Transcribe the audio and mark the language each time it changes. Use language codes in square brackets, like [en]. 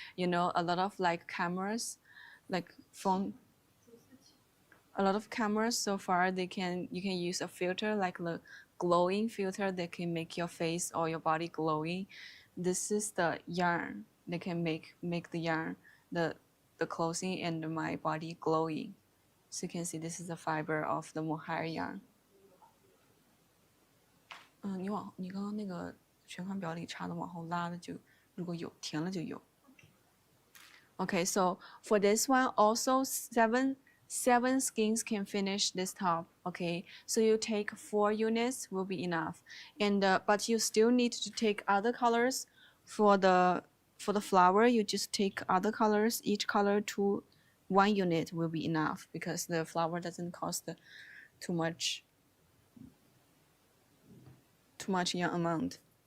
[en] You know, a lot of like cameras, like phone, a lot of cameras so far you can use a filter like the glowing filter that can make your face or your body glowing. This is the yarn. They can make the yarn, the clothing and my body glowing. So you can see this is the fiber of the mohair yarn. [zh] 你刚刚那个全款表里插的往后拉的就如果有填了就有。 [en] Okay, so for this one also seven skeins can finish this top. Okay, so you take 4 units will be enough, and but you still need to take other colors for the flower. You just take other colors, each color to 1 unit will be enough because the flower doesn't cost too much yarn amount.